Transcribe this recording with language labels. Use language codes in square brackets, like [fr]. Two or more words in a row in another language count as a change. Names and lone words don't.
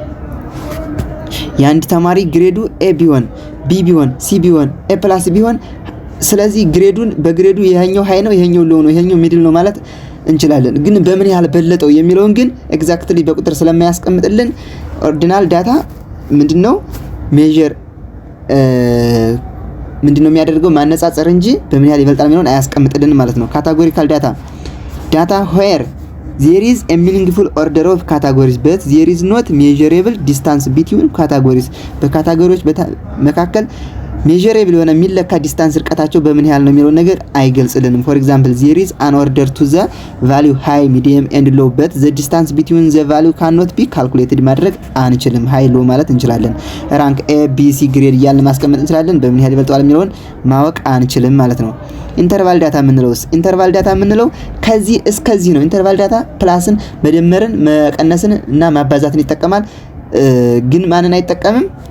[am] የአንድ ተማሪ ግሬዱ ኤ ቢሆን ቢ ቢሆን ሲ ቢሆን ኤ ፕላስ ቢሆን ስለዚህ ግሬዱን በግሬዱ ይሄኛው ሃይ ነው ይሄኛው ሎ ነው ይሄኛው ሚድል ነው ማለት እንችላለን። ግን በምን ያህል በለጠው የሚለውን ግን ኤግዛክትሊ በቁጥር ስለማያስቀምጥልን [en] ordinal data [am] ምንድነው ሜዠር ምንድነው የሚያደርገው ማነጻጸር እንጂ በምን ያህል ይበልጣል የሚለውን አያስቀምጥልን ማለት ነው። [en] categorical data where there is a meaningful order of categories but there is not measurable distance between categories። [am] በካታጎሪዎች መካከል ሜዠሬብል የሆነ የሚለካ ዲስታንስ ርቀታቸው በምን ያህል ነው የሚለው ነገር አይገልጽልንም። [en] for example there is an order to the value high medium and low but the distance between the value cannot be calculated [am] ማድረግ አንችልም። [en] high low [am] ማለት እንችላለን። [en] rank A B C grade [am] እያልን ማስቀመጥ እንችላለን። በምን ያህል ይበልጣል የሚለውን ማወቅ አንችልም ማለት ነው። [en] interval data [am] የምንለው ከዚህ እስከዚህ ነው። [en] interval data [am] ፕላስን መደመርን መቀነስን እና ማባዛትን ይጠቀማል። ግን ማንን አይጠቀምም?